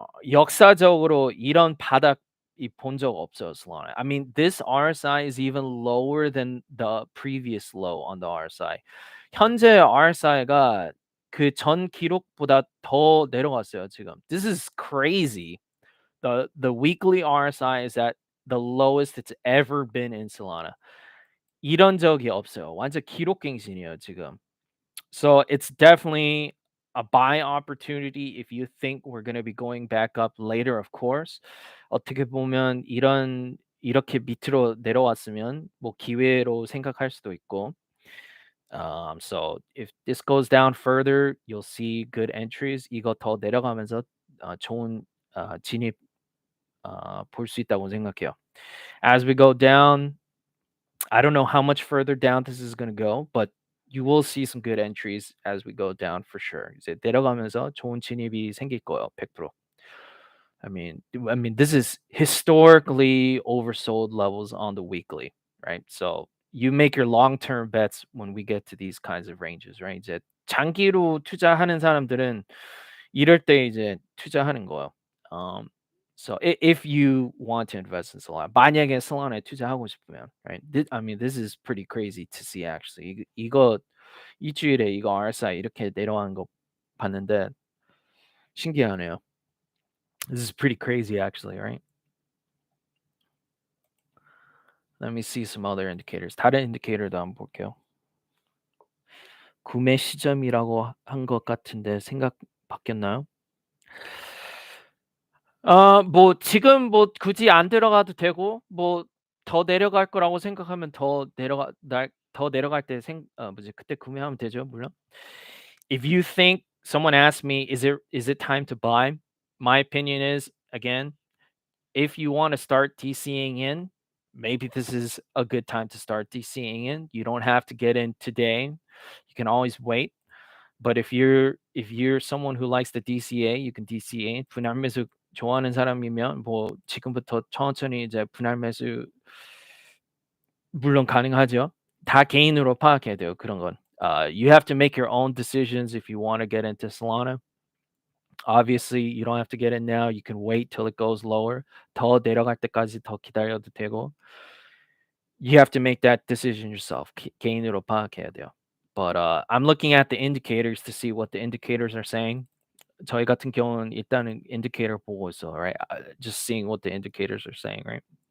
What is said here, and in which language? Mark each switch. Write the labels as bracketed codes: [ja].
[ko] 역사적으로 이런 바닥이 본 적 없어요, Solana. [en] I mean, this RSI is even lower than the previous low on the RSI. [ko] 현재 RSI가 그 전 기록보다 더 내려갔어요, 지금. [en] This is crazy. The weekly RSI is at the lowest it's ever been in Solana. [ko] 이런 적이 없어요. 완전 기록갱신이에요, 지금. [en] So it's definitely a buy opportunity if you think we're going to be going back up later, of course. [ko] 어떻게 보면 이렇게 밑으로 내려왔으면 뭐 기회로 생각할 수도 있고. [en] So if this goes down further, you'll see good entries. [ko] 이거 더 내려가면서 좋은 진입 볼 수 있다고 생각해요. [en] As we go down, I don't know how much further down this is going to go, but you will see some good entries as we go down for sure. [ko] 이제 내려가면서 좋은 진입이 생길 거예요, 100%. [en] I mean, this is historically oversold levels on the weekly, right? So you make your long-term bets when we get to these kinds of ranges, right? [ko] 이제 장기로 투자하는 사람들은 이럴 때 이제 투자하는 거예요. [en] So if you want to invest in Solana, [ko] 만약에 Solana에 투자하고 싶으면, [en] right? I mean, this is pretty crazy to see actually. [ko] 이거 일주일에 이거 RSI 이렇게 내려가는 거 봤는데 신기하네요. [en] This is pretty crazy actually, right? Let me see some other indicators. [ko] 다른 인디케이터도 한번 볼게요. 구매 시점이라고 한 것 같은데 생각 바뀌었나요? 뭐 지금 뭐 굳이 안 들어가도 되고 뭐 더 내려갈 거라고 생각하면 더 내려갈 때 뭐지 그때 구매하면 되죠, 물론. [en] If you think someone asked me, is it time to buy? My opinion is, again, if you want to start DCing in, maybe this is a good time to start DCing in. You don't have to get in today. You can always wait. But if you're someone who likes the DCA, you can DCA. [ko] 분할 매수 좋아하는 사람이면 뭐 지금부터 천천히 이제 분할 매수 물론 가능하죠. 다 개인으로 파악해야 돼요, 그런 건. [en] You have to make your own decisions if you want to get into Solana. Obviously, you don't have to get in now. You can wait till it goes lower. [ko] 더 내려갈 때까지 더 기다려도 되고. [en] You have to make that decision yourself. [ko] 개인으로 파악해야 돼요. [en] But I'm looking at the indicators to see what the indicators are saying. [ko] 저희 같은 경우는 일단은 indicator 보고 있어, right? [en] Just seeing what the indicators are saying, right?